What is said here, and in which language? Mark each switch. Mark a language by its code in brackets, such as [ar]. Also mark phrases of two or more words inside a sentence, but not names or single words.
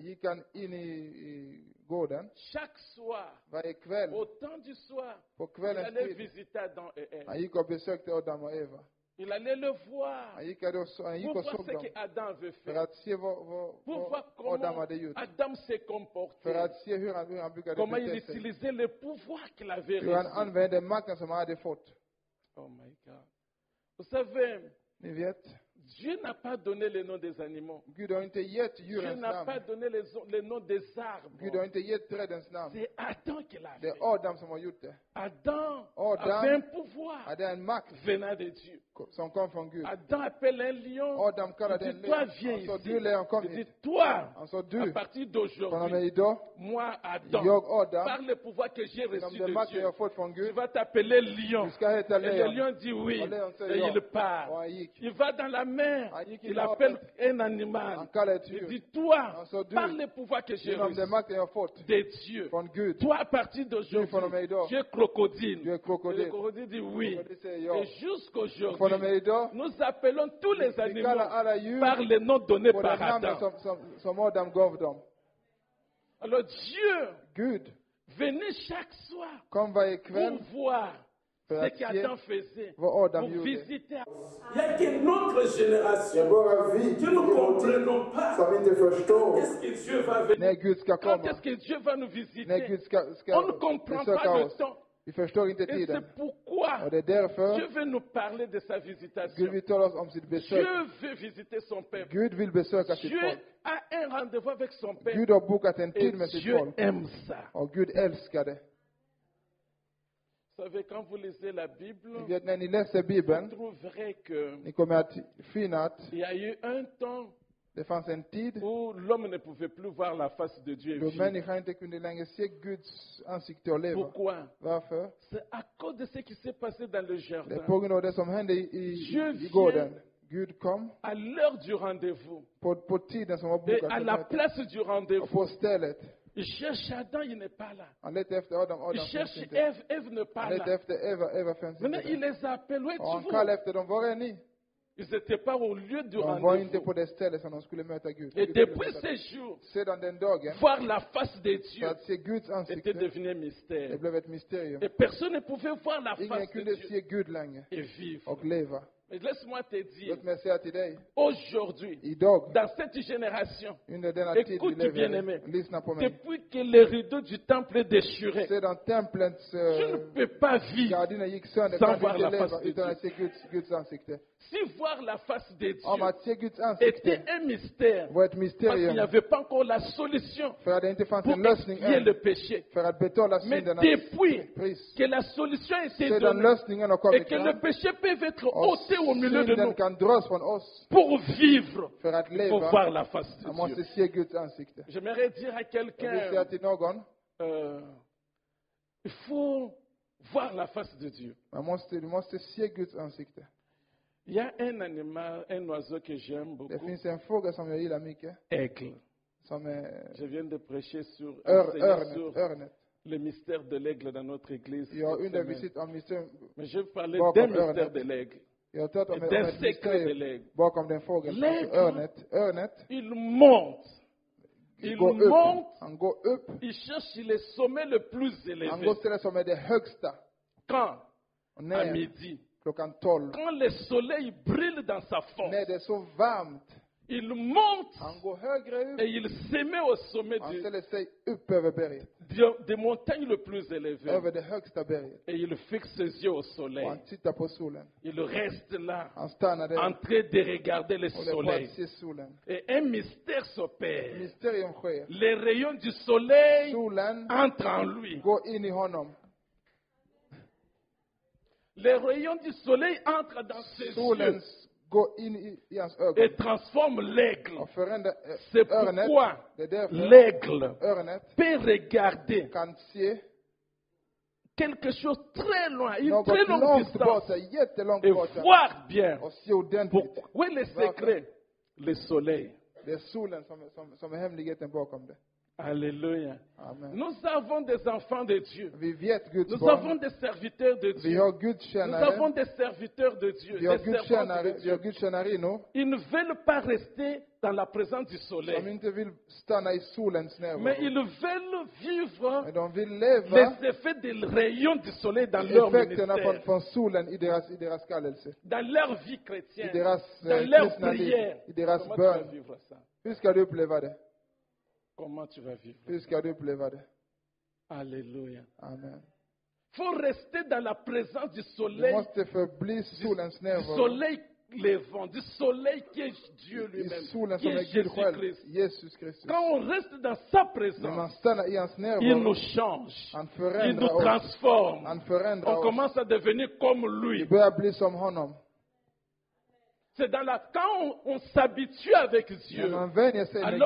[sv] gick han in i gården. [fr] Chaque soir, [sv] Varje kväll, [fr] au temps du soir, [sv] på [fr] il [sv] kvällens [fr] allait [sv] tid, [fr] visiter Adam et Ève. [sv] han gick och besökte Adam och Eva. [fr] Il allait le voir [sv] Han gick och [fr] pour [sv] såg [fr] voir ce [sv] dem [fr] que Adam avait [sv] för [fr] fait. [sv] att se [fr] Pour voir [sv] vad Adam [fr] comment [sv] hade gjort. [fr] Adam s'est [sv] För [fr] comporté. [sv] att se hur han brukade [fr] Comment il [sv] bete sig. [fr] utilisait le pouvoir qu'il avait [sv] Hur han [fr] reçu. [sv] använde makten som han hade fått. [en] Oh my God. [fr] Vous savez, [sv] Ni vet, [fr] Dieu n'a pas donné les noms des animaux. [sv] Gud har inte gett [fr] Dieu [sv] djurens [fr] n'a pas [sv] namn. [fr] donné les noms des arbres. [sv] Gud har inte gett trädens namn. [fr] C'est Adam qui l'a [sv] Det [fr] fait. [sv] är Adam som har gjort det. [fr] Adam [sv] Adam [fr] avait un pouvoir [sv] hade en makt [fr] venant de Dieu. [sv] som kom från Gud. [fr] Adam appelle un lion. [sv] Adam kallade [fr] Il [sv] en [fr] dit, toi, [sv] lejon. [fr] viens [sv] Han sa, [fr] ici. [sv] du lejon, kom [fr] Il dit, [sv] hit. [fr] toi, [sv] Han sa, [fr] à [sv] du, [fr] partir [sv] från och med [fr] d'aujourd'hui, [sv] idag, [fr] moi, Adam, [sv] jag Adam, [fr] par le pouvoir que j'ai [sv] genom [fr] reçu [sv] den [fr] de [sv] makten jag [fr] Dieu, [sv] har fått från [fr] tu [sv] Gud, [fr] vas t'appeler lion. [sv] du ska heta [fr] Et le [sv] lejon. [fr] lion dit oui. [sv] Och lejon säger [fr] Et [sv] ja. [fr] il part. [sv] Och han gick. [fr] Il va dans la mer. [sv] Han gick i [fr] Il appelle [sv] havet. [fr] un animal. [sv] Han kallar ett [fr] Il [sv] djur. [fr] dit, toi, [sv] Han sa, du, [fr] par le pouvoir que j'ai [sv] genom [fr] reçu [sv] den makten jag har fått [fr] de Dieu, [sv] från Gud, [fr] toi, à partir [sv] du från och med [fr] d'aujourd'hui, [sv] idag, [fr] tu es crocodile. [sv] du är [fr] Et le [sv] krokodil. [fr] crocodile dit oui. [sv] Krokodil säger ja. [fr] Et [sv] Och från och [fr] jusqu'aujourd'hui, [sv] med idag, [fr] nous appelons tous les [sv] vi [fr] animaux [sv] kallar alla djur [fr] par les noms donnés [sv] på [fr] par [sv] den namnen [fr] Adam. [sv] som Adam gav dem. [fr] Alors Dieu [sv] Gud [fr] venait chaque soir [sv] kom varje [fr] pour [sv] kväll [fr] voir [sv] för [fr] ce [sv] att se [fr] qu'Adam faisait, [sv] vad Adam [fr] pour [sv] gjorde. [fr] visiter. Il y a qu'une autre [sv] Det är [fr] génération [sv] bara vi [fr] que nous ne comprenons pas. [sv] som inte förstår [fr] Qu'est-ce que Dieu va venir? [sv] När Gud ska [fr] Quand [sv] komma, [fr] est-ce que Dieu va nous [sv] när [fr] visiter? [sv] Gud ska [fr] On ne comprend [sv] besöka [fr] pas le [sv] oss. [fr] temps. [sv] Vi förstår inte [fr] Et [sv] tiden. [fr] c'est pourquoi [sv] Och det är därför [fr] Dieu veut nous parler de sa [sv] Gud [fr] visitation. [sv] vill tala om sitt besök. [fr] Dieu veut visiter son peuple. [sv] Gud vill besöka sitt [fr] Dieu [sv] folk. [fr] a un rendez-vous avec son peuple. [sv] Gud har bokat en [fr] Et [sv] tid med sitt [fr] Dieu [sv] folk. [fr] aime ça. [sv] Och Gud älskar det. [fr] Vous savez, quand vous lisez la Bible, [sv] Ni vet, när ni läser [fr] vous [sv] Bibeln, [fr] trouverez qu'il [sv] ni kommer att finna att [fr] y a eu un temps [sv] det fanns en tid [fr] où l'homme ne pouvait plus voir la face de Dieu et [sv] då [fr] vivre. [sv] människan inte kunde längre se Guds ansikte och leva. [fr] Pourquoi? [sv] Varför? [fr] C'est à cause de ce qui s'est passé dans le [sv] Det är [fr] jardin. [sv] på grund av det som hände i gården. Gud kom [fr] À l'heure du rendez-vous [sv] på tiden som var [fr] et [sv] bokat [fr] à [sv] för [fr] la [sv] mötet. [fr] place du [sv] Och [fr] rendez-vous. [sv] på stället. [fr] Il cherche Adam, il n'est pas là. [sv] Han letade efter Adam, [fr] Il [sv] Adam finns [fr] cherche [sv] inte. [fr] Ève, Ève n'est pas [sv] Han letade [fr] là. [sv] efter Eva, Eva finns [fr] Maintenant, [sv] inte [fr] il [sv] där. [fr] les appelle. Où [sv] Och han [fr] êtes-vous? [sv] kallade efter dem, var är ni? [fr] Ils n'étaient pas au lieu du [sv] De var inte [fr] rendez-vous. [sv] på det stället som de skulle möta Gud. [fr] Et [sv] Gud skulle [fr] depuis [sv] möta [fr] ces [sv] dem. [fr] jours, [sv] Sedan den dagen, [fr] voir la face de [sv] för [fr] Dieu [sv] att se Guds [fr] était [sv] ansikte, [fr] devenu un [sv] det [fr] mystère. [sv] blev ett mysterium. [fr] Et personne ne pouvait voir la [sv] Ingen [fr] face de [sv] kunde [fr] Dieu [sv] se Gud längre [fr] et vivre. [sv] och leva. [fr] Mais laisse-moi te dire, [sv] Låt mig säga till dig, [fr] aujourd'hui, [sv] idag, [fr] dans cette génération, [sv] under denna tid vi [fr] écoute [sv] lever [fr] bien-aimé, [sv] i, lyssna på mig. [fr] depuis que le rideau du temple est déchiré, [sv] Sedan templets [fr] tu ne peux pas vivre [sv] gardiner gick sönder [fr] sans [sv] kan du [fr] voir [sv] inte [fr] la face [sv] leva [fr] de [sv] utan [fr] Dieu. [sv] att se Guds ansikte. [fr] Si voir la face de [sv] Om [fr] Dieu [sv] att se Guds [fr] était [sv] ansikte [fr] un mystère, [sv] var ett [fr] parce qu'il n'y [sv] mysterium, [fr] avait pas encore la solution [sv] för att det inte fanns [fr] pour [sv] en lösning [fr] expier le [sv] än, [fr] péché. [sv] för att betala [fr] Mais [sv] syndernas [fr] depuis [sv] pris. [fr] que la solution a été [sv] Sedan [fr] donnée [sv] lösningen har [fr] et [sv] kommit [fr] que le [sv] fram [fr] péché peut être [sv] och [fr] ôté au milieu de [sv] synden [fr] nous [sv] kan dras från oss [fr] pour vivre, [sv] för att [fr] il faut voir [sv] leva, [fr] la face de [sv] man [fr] Dieu. [sv] måste se Guds ansikte. [fr] J'aimerais dire à [sv] Jag vill säga [fr] quelqu'un, [sv] till någon, [fr] il faut voir la face de Dieu. [sv] du måste se Guds ansikte. [fr] Il y a un animal, un oiseau que j'aime [sv] Det [fr] beaucoup, [sv] finns en fågel som jag gillar mycket, [fr] aigle. [sv] som är [fr] Je viens de prêcher sur, enseigner sur [sv] örnet. [fr] le mystère de l'aigle dans notre église. [sv] Jag har [fr] cette semaine. [sv] undervisat om mysterium. [fr] Mais je vais parler [sv] Bakom [fr] d'un mystère [sv] örnet. [fr] de l'aigle. [sv] Jag har talat om Ett ett [fr] secret de [sv] mysterium [fr] l'aigle. [sv] bakom den fågeln. [fr] L'aigle. [sv] Alltså örnet. [fr] Il monte. Il [sv] går upp. [fr] monte. [sv] Han går upp. [fr] Il cherche le sommet le plus [sv] Han [fr] élevé. [sv] går till det som är det högsta. [fr] Quand? [sv] Och [fr] À [sv] när, [fr] midi. [sv] klockan 12, [fr] Quand le soleil brille dans sa force, [sv] när det är så varmt, [fr] il monte [sv] han går högre upp. [fr] et il se met au sommet [sv] Han ställer sig upp över berget. [fr] des montagnes le plus élevé. [sv] Över det högsta berget. [fr] Et il fixe ses yeux au [sv] Och [fr] soleil. [sv] han tittar på solen. [fr] Il reste là, [sv] Han stannar där [fr] en train de regarder le [sv] och håller på [fr] soleil. [sv] att se solen. [fr] Et un mystère s'opère. [sv] Mysterium sker. [fr] Les rayons du soleil [sv] Solen [fr] entrent en lui. [sv] går in i honom. [fr] Les rayons du soleil entrent dans ses [sv] Solen [fr] yeux [sv] går in i hans ögon. [fr] et transforment l'aigle. [sv] Och förändrar [fr] C'est [sv] örnet. [fr] pourquoi [sv] Det är därför [fr] l'aigle [sv] örnet [fr] peut regarder [sv] kan se [fr] quelque chose très loin, une [sv] något [fr] très longue [sv] långt [fr] distance, [sv] borta, jättelångt [fr] et [sv] borta. [fr] voir bien. [sv] Och se ordentligt. [fr] Où est le secret? Le soleil. [sv] Det är solen som är hemligheten bakom det. [fr] Alléluia. [sv] Amen. [fr] Nous avons des enfants de Dieu. [sv] Vi vet Guds [fr] Nous [sv] barn. [fr] avons des serviteurs de [sv] Vi [fr] Dieu. [sv] har [fr] Nous [sv] gudstjänare. [fr] avons des serviteurs de Dieu. [sv] Vi har [fr] Des servantes de [sv] gudstjänare. Vi [fr] Dieu. [sv] har gudstjänarinnor [fr] Ils ne veulent pas rester dans la présence du [sv] som [fr] soleil. [sv] inte vill stanna i solens [fr] Mais [sv] närvaro. [fr] ils veulent vivre [sv] Men de vill leva [fr] les effets des rayons du soleil dans leur [sv] effekterna [fr] ministère, [sv] från solen i deras kallelse. [fr] dans leur vie [sv] I [fr] chrétienne, [sv] deras [fr] dans leur [sv] kristna liv. [fr] prière. [sv] I deras [fr] Comment tu vas [sv] bön. [fr] vivre ça? [sv] Hur ska du uppleva det? [fr] Comment tu vas vivre? [sv] Hur ska du uppleva det? [fr] Alléluia. [sv] Amen. [fr] Il faut rester dans la présence du [sv] Du [fr] soleil, [sv] måste förbli solens [fr] du [sv] närvaro. [fr] soleil levant, du soleil qui est Dieu [sv] I [fr] lui-même, [sv] solen [fr] qui [sv] som [fr] est [sv] är Gud själv. [fr] Jésus-Christ. [sv] Jesus Kristus. [fr] Quand on reste dans sa [sv] När man [fr] présence, [sv] stannar i hans [fr] il [sv] närvaro. [fr] nous change, [sv] Han [fr] il nous [sv] förändrar oss. [fr] transforme. [sv] Han förändrar [fr] On [sv] oss. [fr] commence à devenir comme [sv] Vi [fr] lui. [sv] börjar bli som honom. [fr] C'est quand on s'habitue avec [sv] När [fr] Dieu, [sv] man vänjer sig med